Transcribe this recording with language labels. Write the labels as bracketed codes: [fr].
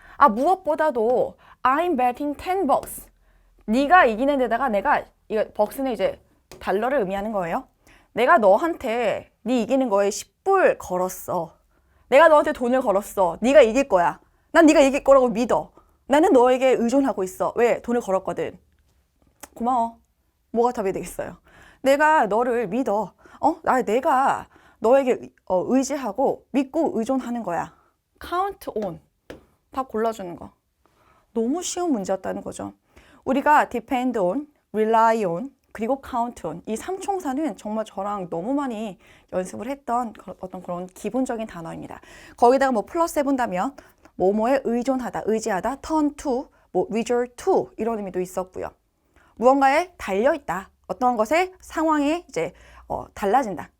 [ko] 아, 무엇보다도 [en] I'm betting 10 bucks. [ko] 네가 이기는 데다가 내가 이거 벅스는 이제 달러를 의미하는 거예요. 내가 너한테 네 이기는 거에 10불 걸었어. 내가 너한테 돈을 걸었어. 네가 이길 거야. 난 네가 이길 거라고 믿어. 나는 너에게 의존하고 있어. 왜? 돈을 걸었거든. 고마워. 뭐가 답이 되겠어요? 내가 너를 믿어. 내가 너에게 의지하고 믿고 의존하는 거야. [en] count on. [ko] 다 골라주는 거. 너무 쉬운 문제였다는 거죠. 우리가 [en] depend on, rely on, [ko] 그리고 [en] count on. [ko] 이 삼총사는 정말 저랑 너무 많이 연습을 했던 어떤 그런 기본적인 단어입니다. 거기다가 뭐 플러스 해본다면 뭐뭐에 의존하다, 의지하다, turn to, 뭐 resort to 이런 의미도 있었고요. 무언가에 달려있다. 어떤 것에 상황이 이제 달라진다.